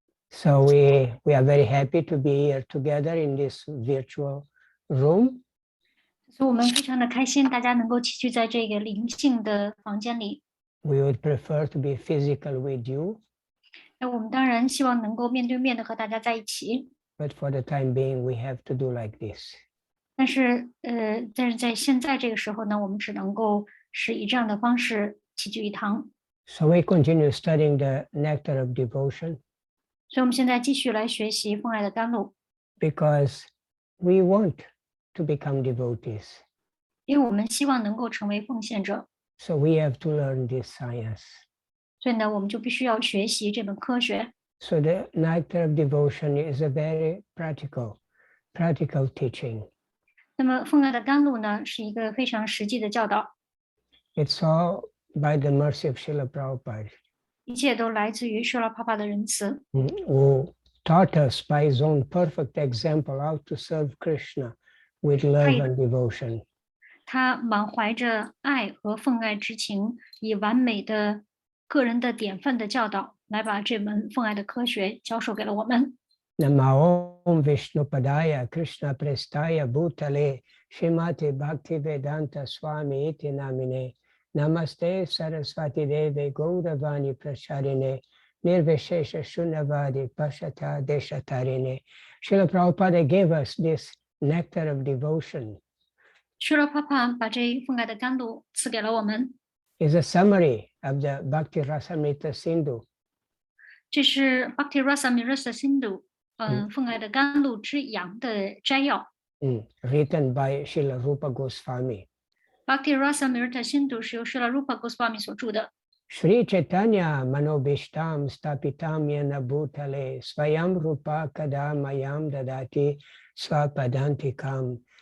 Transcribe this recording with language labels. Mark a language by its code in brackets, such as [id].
[en] So we are very happy to be here together in this virtual room. [zh] 所以我们非常的开心，大家能够齐聚在这个灵性的房间里。 [en] We would prefer to be physical with you. [zh] 那我们当然希望能够面对面的和大家在一起。 [en] But for the time being, we have to do like this. [zh] 但是在现在这个时候呢，我们只能够是以这样的方式齐聚一堂。 [en] So we continue studying the nectar of devotion. [zh] 所以我们现在继续来学习奉爱的甘露。 [en] Because we want to become devotees. [zh] 因为我们希望能够成为奉献者。 [en] So we have to learn this science. [zh] 所以呢，我们就必须要学习这门科学。 [en] So the nectar of devotion is a very practical teaching. [zh] 那么奉爱的甘露呢，是一个非常实际的教导。 [en] It's all by the mercy of Srila Prabhupada. [zh] 一切都来自于舍拉帕帕的仁慈。 [en] Who taught us by his own perfect example how to serve Krishna with love and devotion. [zh] 他满怀着爱和奉爱之情，以完美的个人的典范的教导，来把这门奉爱的科学教授给了我们。 [sa] Namo Om Vishnupadaya Krishna Prestaya Bhutale Srimati Bhaktivedanta Swami Iti Namine Namaste Saraswati Deve Gauravani Pracharine Nirvishesha Shunyavadi Pashata Deshatarine. [en] Srila Prabhupada gave us this nectar of devotion. [zh] 舍拉帕帕把这奉爱的甘露赐给了我们。 [en] Is a summary of the Bhakti Rasamrita Sindhu. [zh] 这是 Bhakti Rasamrita Sindhu 奉爱的甘露之阳的摘要。 [en] Written by Srila Rupa Goswami. [zh] Bhakti Rasamrita Sindhu 是由舍拉 Rupa Goswami 所著的。 [sa] Sri Chaitanya Manobishtam Stapitam Yena Bhutale Swayam Rupa Kadamayam Dadati Swapadantikam.